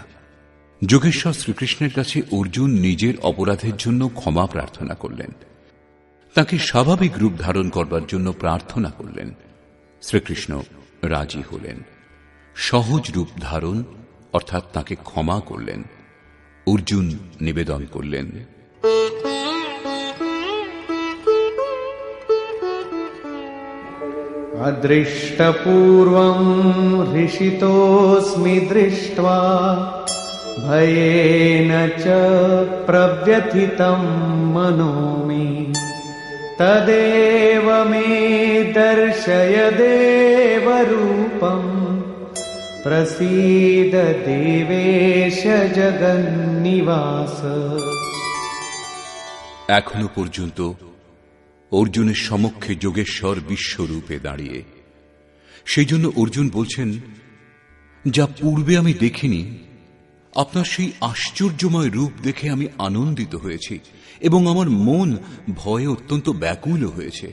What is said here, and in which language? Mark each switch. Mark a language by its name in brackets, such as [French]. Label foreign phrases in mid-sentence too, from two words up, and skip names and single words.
[Bangla] যোগেশ্বর শ্রীকৃষ্ণের কাছে অর্জুন নিজের অপরাধের জন্য ক্ষমা প্রার্থনা করলেন, তাকে স্বাভাবিক রূপ ধারণ করবার জন্য প্রার্থনা করলেন। শ্রীকৃষ্ণ রাজি হলেন। সহজ রূপ ধারণ অর্থাৎ তাকে ক্ষমা করলেন। অর্জুন নিবেদন করলেন, [Sanskrit] अदृष्टपूर्वं हृषितोऽस्मि दृष्ट्वा भयेन च प्रव्यथितं मनो मे तदेव मे दर्शय देवरूपं प्रसीद देवेश जगन्निवास। [Bangla] এখনো পর্যন্ত অর্জুনের সমক্ষে যোগেশ্বর বিশ্বরূপে দাঁড়িয়ে। সেই জন্য অর্জুন বলছেন, যা পূর্বে আমি দেখিনি, আপনার সেই আশ্চর্যময় রূপ দেখে আমি আনন্দিত হয়েছি এবং আমার মন ভয়ে অত্যন্ত ব্যাকুল হয়েছে।